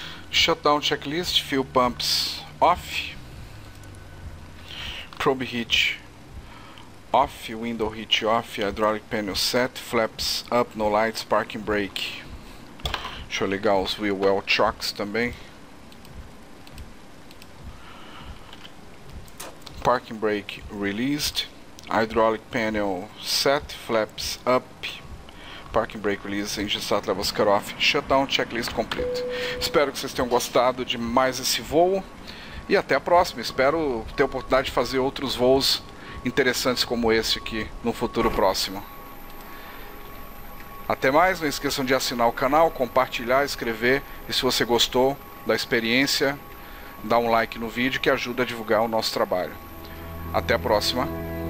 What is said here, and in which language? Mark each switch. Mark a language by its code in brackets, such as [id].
[en] Shutdown checklist, fuel pumps off, probe heat off, window heat off, hydraulic panel set, flaps up, no lights, parking brake. [pt] Deixa eu ligar os wheel well chocks também. [en] Parking brake released. Hydraulic panel set, flaps up, parking brake release, engine start levels cut off, shutdown checklist complete. [pt] Espero que vocês tenham gostado de mais esse voo e até a próxima. Espero ter a oportunidade de fazer outros voos interessantes como esse aqui no futuro próximo. Até mais, não esqueçam de assinar o canal, compartilhar, escrever e se você gostou da experiência, dá um like no vídeo que ajuda a divulgar o nosso trabalho. Até a próxima.